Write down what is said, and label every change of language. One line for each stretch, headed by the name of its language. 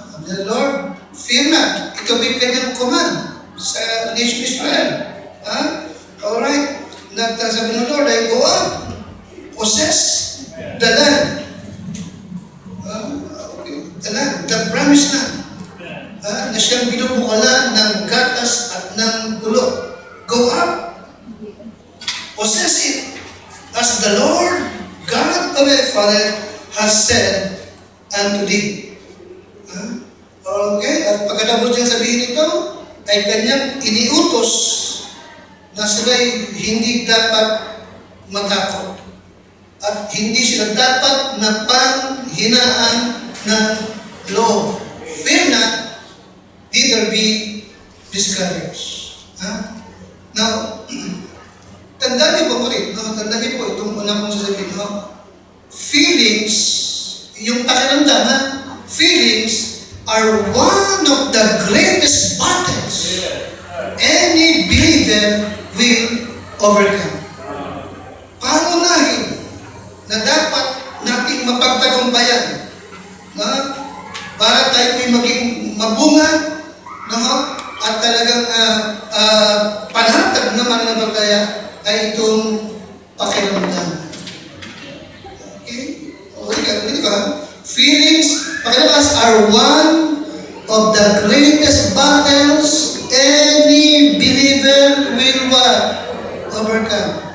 English: The Lord, fear not.
Filipino: Ito may kanyang
English: command sa nation Israel. Alright.
Filipino: Sabi ng
English: Lord ay go up, possess the land. The land, the promised land.
Filipino: Na siyang binubukalan ng gatas at ng gulo.
English: Go up, possess it, as the Lord God of thy father has said unto thee.
Filipino: Okay, at pagkatapos niyang sabihin ito, ay kanyang iniutos na sila'y hindi dapat matakot. At hindi sila dapat na panghinaan ng loob.
English: Fear not, neither be discouraged. Now,
Filipino: tandaan niyo po ulit, tandaan niyo po itong una kong sasabihin,
English: feelings,
Filipino: yung pakiramdaman,
English: feelings are one of the greatest battles any believer will overcome.
Filipino: Pangunahin na dapat nating mapagtagumpayan para tayo po'y maging mabunga at talagang panatag naman ng bagaya ay itong pakiramdam. Okay? Okay ba?
English: Feelings, pakiramdam are one of the greatest battles any believer will overcome.